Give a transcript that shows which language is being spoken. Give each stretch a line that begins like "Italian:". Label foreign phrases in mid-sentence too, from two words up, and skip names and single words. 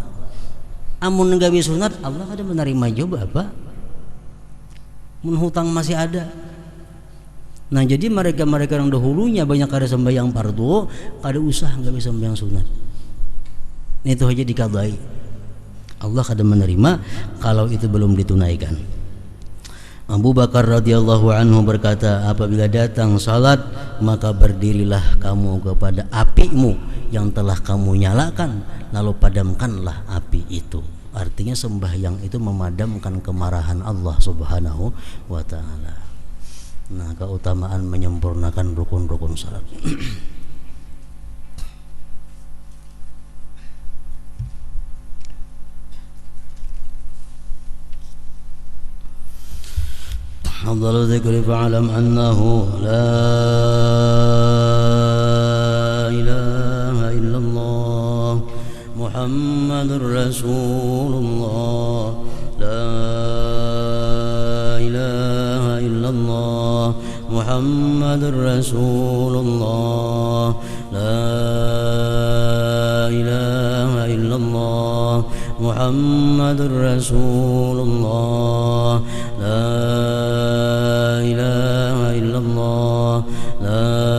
Banjar: Amun gawi sunat, Allah kada menerima juga apa? Menghutang masih ada. Nah, jadi mereka-mereka yang dahulunya banyak ada sembahyang fardu, kada usah nggak bisa sembahyang sunat. Itu aja dikadai. Allah kada menerima kalau itu belum ditunaikan.
Indonesian: Abu Bakar
Arabic: رضي الله عنه
Indonesian: berkata, apabila datang salat, maka berdirilah kamu kepada apimu yang telah kamu nyalakan, lalu padamkanlah api itu. Artinya sembahyang itu memadamkan kemarahan Allah
Arabic: سبحانه وتعالى.
Indonesian: Nah, keutamaan menyempurnakan rukun-rukun salat.
Arabic: أفضل الذكر فاعلم أنه لا إله إلا الله محمد رسول الله، لا إله إلا الله محمد رسول الله، لا إله إلا الله محمد رسول الله، لا إله إلا الله، لا